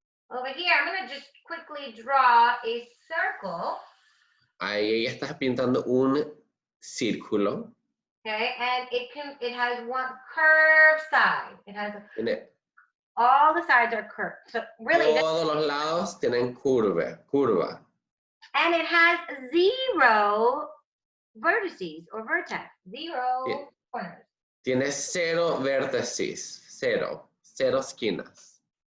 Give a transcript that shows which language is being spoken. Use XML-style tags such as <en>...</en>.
<en>Over here, I'm going to just quickly draw a circle.</en> <es>Ahí ella está pintando un círculo.</es> <en>Okay, and it has one curved side. It has all the sides are curved. So really,</en> <es>Todos los lados tienen curva.</es> <en>and it has 0 vertices or vertex, 0 corners.</en> <es>Tiene 0 vértices, 0 esquinas.</es>